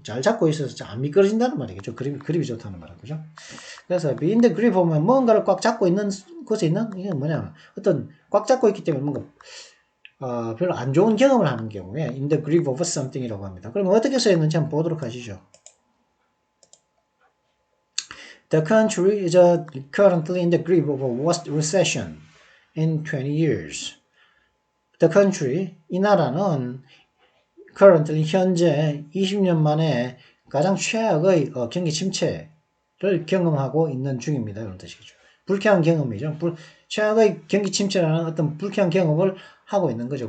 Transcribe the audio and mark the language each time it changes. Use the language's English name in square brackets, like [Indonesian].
[Korean] 잘 잡고 있어서 안 미끄러진다는 말이겠죠. 그립이 좋다는 말은 거죠. 그래서 [English] in the grip [Korean] 보면 뭔가를 꽉 잡고 있는 곳에 있는 이게 뭐냐 어떤 꽉 잡고 있기 때문에 뭔가 별로 안 좋은 경험을 하는 경우에 [English] in the grip of something [Korean] 이라고 합니다. 그러면 어떻게 쓰였는지 한번 보도록 하시죠. [English] The country is currently in the grip of a worst recession in 20 years. The country, [Korean] 이 나라는 currently 현재 20년 만에 가장 최악의 경기 침체 경험하고 있는 중입니다. 이런 뜻이죠. 불쾌한 경험이죠. 최악의 경기 침체라는 어떤 불쾌한 경험을 하고 있는 거죠.